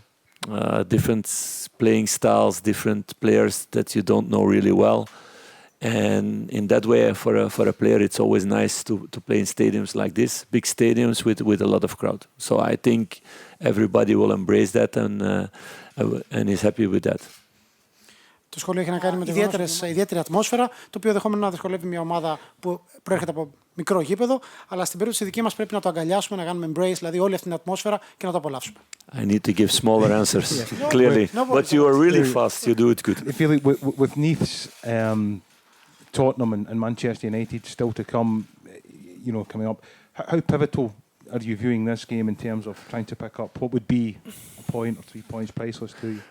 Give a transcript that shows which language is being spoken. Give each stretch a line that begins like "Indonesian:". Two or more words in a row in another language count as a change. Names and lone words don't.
English: Different playing styles, different players that you don't know really well. And in that way, for a player, it's always nice to play in stadiums like this, big stadiums with a lot of crowd. So I think everybody will embrace that and is happy with that.
Greek: Το σχόλιο έχει να κάνει με την ιδιαίτερη ατμόσφαιρα, το οποίο δεχόμενο να δυσκολεύει μια ομάδα που προέρχεται από μικρό γήπεδο, αλλά στην περίπτωση δική μας πρέπει να το αγκαλιάσουμε, να κάνουμε embrace, δηλαδή όλη αυτή την ατμόσφαιρα και να το απολαύσουμε.
English: I need to give smaller answers, clearly. But you are really fast, you do it good. With Nice, Tottenham and Manchester United still to come, coming up, how pivotal are you viewing this game in terms of trying to pick up? What would be a point or 3 points priceless to you?